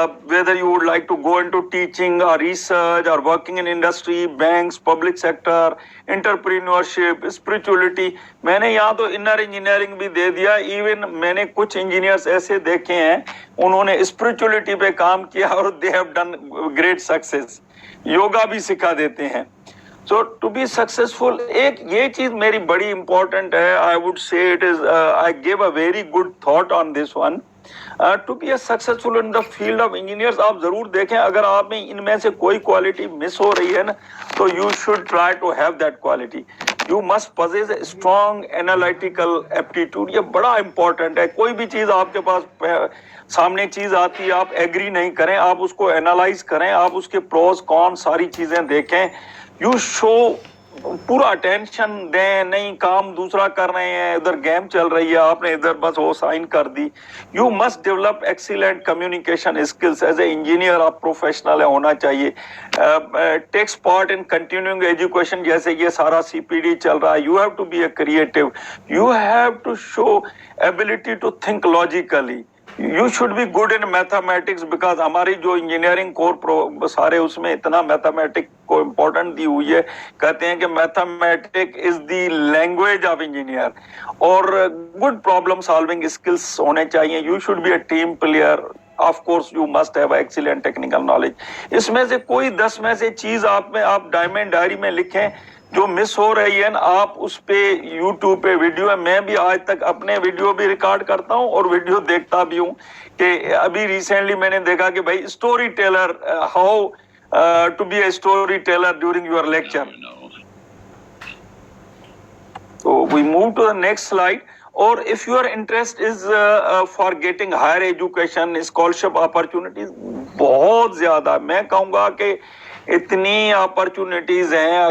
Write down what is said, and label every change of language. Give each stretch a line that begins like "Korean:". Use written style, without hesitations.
English: Whether you would like to go into teaching or research or working in industry, banks, public sector, entrepreneurship, spirituality.
Urdu: میں نے یہاں تو inner engineering بھی دے دیا. Even میں نے کچھ انجینئرس ایسے دیکھے ہیں انہوں نے اسپرچولیٹی پہ کام کیا اور
English: they have done great success.
Urdu: Yoga بھی سکھا دیتے ہیں.
English: So to be successful,
Urdu: ایک یہ چیز میری بڑی امپورٹنٹ ہے.
English: I would say it is, I gave a very good thought on this one. To be a successful in the field of engineers,
Urdu: آپ ضرور دیکھیں اگر آپ میں ان میں سے کوئی کوالٹی مس ہو رہی ہے نا,
English: تو you should try to have that quality. You must possess a strong analytical aptitude.
Urdu: یہ بڑا امپورٹنٹ ہے. کوئی بھی چیز آپ کے پاس سامنے چیز آتی ہے, آپ ایگری نہیں کریں, آپ اس کو انالائز کریں, آپ اس کے پروز کون ساری چیزیں دیکھیں. You show پورا اٹینشن دیں, نہیں کام دوسرا کر رہے ہیں, ادھر گیم چل رہی ہے, آپ نے ادھر بس وہ سائن کر دی.
English: You must develop excellent communication skills. As a engineer
Urdu: آپ پروفیشنل ہونا چاہیے.
English: takes part in continuing education,
Urdu: جیسے یہ سارا CPD چل رہا ہے.
English: You have to be a creative, you have to show ability to think logically. You should be good in mathematics because
Urdu: ہماری جو انجینئرنگ کور سارے اس میں اتنا میتھمیٹک کو امپورٹنٹ دی ہوئی ہے. کہتے ہیں کہ
English: Mathematic is the language of engineer.
Urdu: اور
English: good problem solving skills
Urdu: ہونے چاہیے.
English: You should be a team player. Of course you must have excellent technical knowledge.
Urdu: اس میں سے کوئی 10 میں سے چیز آپ میں آپ ڈائمنڈ ڈائری میں لکھیں جو مس ہو رہی ہے نا, آپ اس پہ یوٹیوب پہ ویڈیو ہے. میں بھی آج تک اپنے ویڈیو بھی ریکارڈ کرتا ہوں اور ویڈیو دیکھتا بھی ہوں. کہ ابھی ریسنٹلی میں نے دیکھا کہ بھائی story tailor,
English: How to be a story teller during your lecture. تو we move to the next slide. اور if your interest is for getting higher education, scholarship opportunities
Urdu: بہت زیادہ, میں کہوں گا کہ اتنی اپرچونٹیز ہیں.